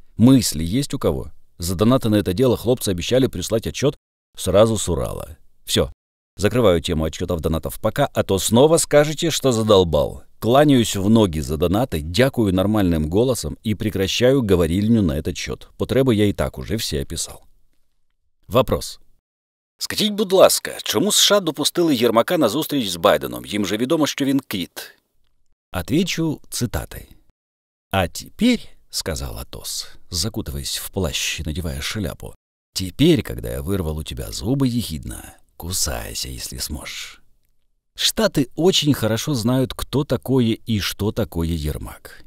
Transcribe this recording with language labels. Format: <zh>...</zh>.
<ru>Мысли есть у кого? За донаты на это дело хлопцы обещали прислать отчет сразу с Урала. Все. Закрываю тему отчетов донатов пока, а то снова скажете, что задолбал. Кланяюсь в ноги за донаты, дякую нормальным голосом и прекращаю говорильню на этот счет.</ru> <uk>Потреби я і так уже всі описав. Вопрос. Скажіть, будь ласка, чому США допустили Єрмака на зустріч з Байденом? Їм же відомо, що він кіт.</uk> <ru>Отвечу цитатой. «А теперь, — сказал Атос, закутываясь в плащ и надевая шляпу, — теперь, когда я вырвал у тебя зубы ехидно, кусайся, если сможешь». Штаты очень хорошо знают, кто такое и что такое Ермак.</ru>